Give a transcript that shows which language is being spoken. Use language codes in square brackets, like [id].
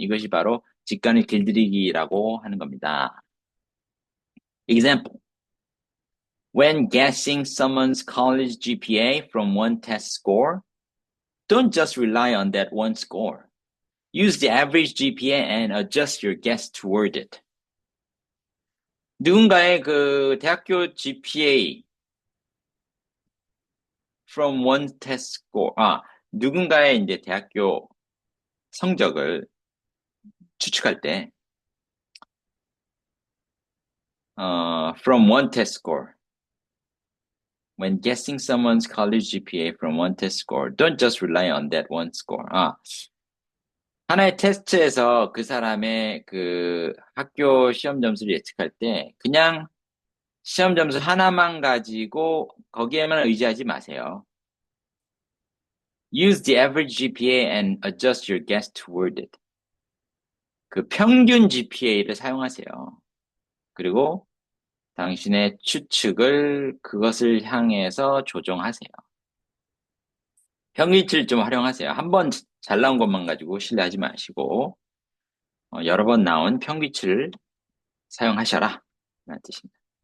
[ko] 이것이 바로 직관을 길들이기라고 하는 겁니다. [en] Example. When guessing someone's college GPA from one test score, don't just rely on that one score. Use the average GPA and adjust your guess toward it. [ko] 누군가의 그 대학교 GPA [en] from one test score, [ko] 누군가의 이제 대학교 성적을 추측할 때, from one test score. [en] When guessing someone's college GPA from one test score, don't just rely on that one score. [ko] 하나의 테스트에서 그 사람의 그 학교 시험 점수를 예측할 때 그냥 시험 점수 하나만 가지고 거기에만 의지하지 마세요. [en] Use the average GPA and adjust your guess toward it. [ko] 그 평균 GPA를 사용하세요. 그리고 당신의 추측을 그것을 향해서 조정하세요. 평균치를 좀 활용하세요. 한 번 잘 나온 것만 가지고 신뢰하지 마시고 여러 번 나온 평균치를 사용하셔라 라는 뜻입니다.